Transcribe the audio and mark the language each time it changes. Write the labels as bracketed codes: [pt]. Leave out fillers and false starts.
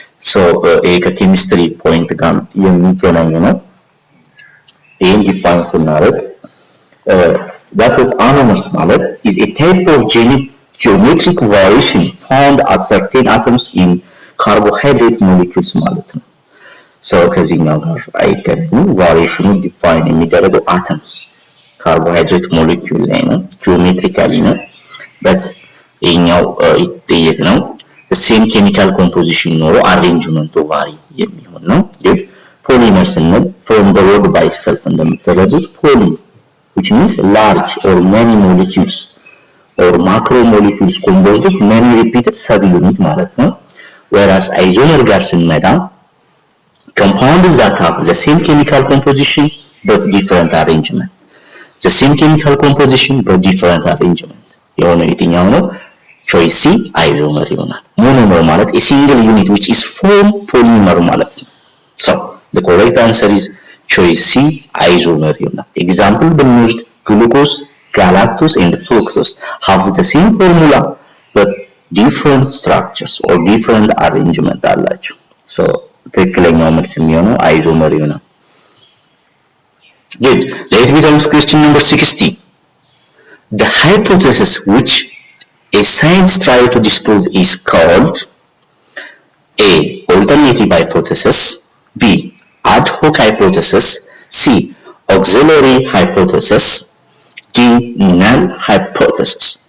[en] So [am] ከኬሚስትሪ ፖይንት ጋር የሚገናኝ ነው. ይሄን ዲፋይን ስናደርግ [en] that of anomers [am] ማለት [en] is a type of geometric variation found at certain atoms in carbohydrate molecules [am] ማለት ነው. So ከዚህኛው ጋር አይገናኝም። ቫሪዬሽኑ ዲፋይን የሚደረገው [en] atoms carbohydrate molecule [am] ላይ ነው [en] geometrically [am] ነው but ይሄኛው ይጠየቅ ነው [en] the same chemical composition [am] ኖሮ [en] arrangement vary [am] የሚሆን ነው. [en] good. polymers [am] ስንል [en] from the word by itself [am] እንደምትረዱት [en] poly which means large or many molecules or macromolecules composed of many repeated subunits [am] ማለት ነው. [en] whereas isomer [am] ጋር ስንመጣ [en] compounds that have the same chemical composition but different arrangement. the same chemical composition but different arrangement [am] የሆነ የትኛው ነው? [en] choice C, isomer [am] ይሆናል. [en] monomer ማለት a single unit which is form polymer [am] ማለት ነው. [en] so the correct answer is choice C, isomer [am] ይሆናል. [en] example [am] ብንወስድ [en] glucose, galactose and fructose have the same formula but different structures or different arrangement [am] አላቸው. So ትክክለኛው መልስ የሚሆነው አይዞመሪው ነው። Good. [en] Let me turn to question number 60. The hypothesis which a science tries to disprove is called A. Alternative hypothesis, B. Ad hoc hypothesis, C. Auxiliary hypothesis, D. Null hypothesis.